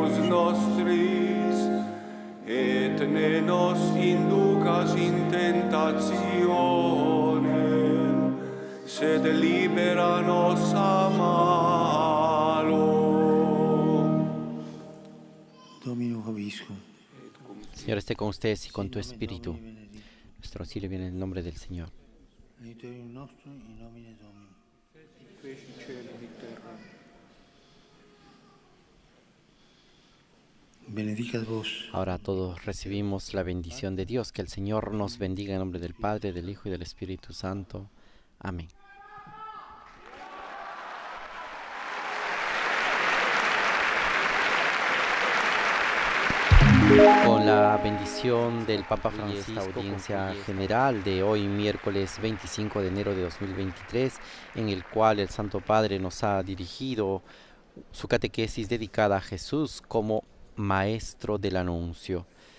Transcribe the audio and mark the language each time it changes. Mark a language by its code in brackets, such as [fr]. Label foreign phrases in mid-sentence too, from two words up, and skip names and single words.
[la] nostris, et ne nos inducas in tentationem, sed libera nos a malo. Dominus vobiscum. [es] Señor, esté con ustedes y con tu espíritu. Nuestro auxilio viene en el nombre del Señor. [la] Aiuterium nostrum in nomine Domini. Benedicat vos. [es] Ahora todos recibimos la bendición de Dios. Que el Señor nos bendiga en nombre del Padre, del Hijo y del Espíritu Santo. Amén. Con la bendición del Papa Francisco, esta audiencia general de hoy, miércoles 25 de enero de 2023, en el cual el Santo Padre nos ha dirigido su catequesis dedicada a Jesús como Maestro del Anuncio.